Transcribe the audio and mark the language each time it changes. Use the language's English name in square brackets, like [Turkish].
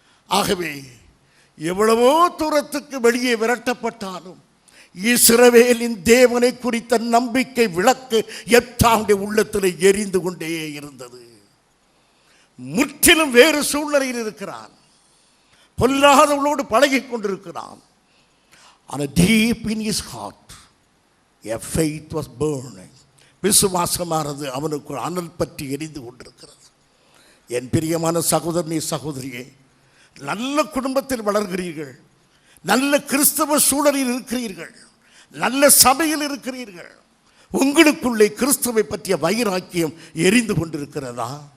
[Tamil] ஆகவே எவ்வளவோ தூரத்துக்கு வெளியே விரட்டப்பட்டாலும் இஸ்ரவேலின் தேவனை குறித்த நம்பிக்கை விளக்கு எப்தாவுடைய உள்ளத்தில் எரிந்து கொண்டே இருந்தது. முற்றிலும் வேறு சூழ்நிலையில் இருக்கிறான், பொல்லாதவளோடு பழகி கொண்டிருக்கிறான். ஆனால் [English] deep in his heart a faith was burning. [Tamil] விசுவாசமானது அவனுக்கு அனல் பற்றி எரிந்து கொண்டிருக்கிறது. என் பிரியமான சகோதரனே, சகோதரியே, நல்ல குடும்பத்தில் வளர்கிறீர்கள், நல்ல கிறிஸ்தவ சூழலில் இருக்கிறீர்கள், நல்ல சபையில் இருக்கிறீர்கள். உங்களுக்குள்ளே கிறிஸ்துவை பற்றிய வைராக்கியம் எரிந்து கொண்டிருக்கிறதா?